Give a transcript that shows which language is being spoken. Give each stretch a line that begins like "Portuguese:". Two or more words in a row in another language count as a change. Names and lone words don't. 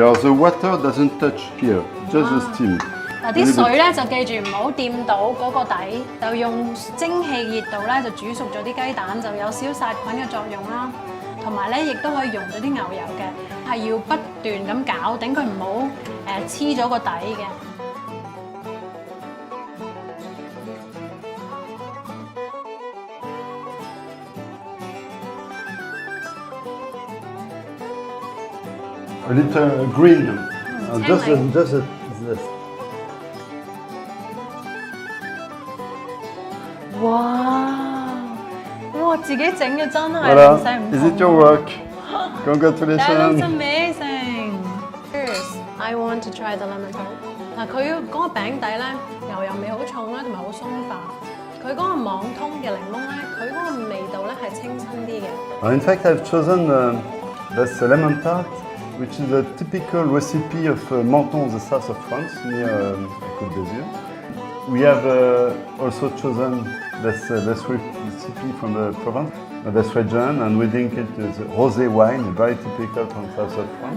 English: The water doesn't touch here, just the steam.
Cantonese: 嗱啲水咧就記住唔好掂到嗰個底，就用蒸汽熱度咧就煮熟咗啲雞蛋，就有少殺菌嘅作用啦。同埋咧亦都可以溶咗啲牛油嘅，係要不斷咁攪，等佢唔好黐咗個底嘅。
English: A little green, just this.
Cantonese: 哇！自己整嘅真係零舍唔同。
English: Is it your work? That Congratulations! looks amazing. First, I want to try the lemon tart.
Cantonese: 嗱，佢嗰個餅底咧，牛油味好重啦，同埋好鬆化。佢嗰個網通嘅檸檬咧，佢嗰個味道咧係清新啲嘅。
English: In fact, I've chosen this lemon tart, which is a typical recipe of Menton, the south of France, near Côte d'Azur. We have also chosen this recipe from the Provence, this region, and we think it is rosé wine, very typical from south of France.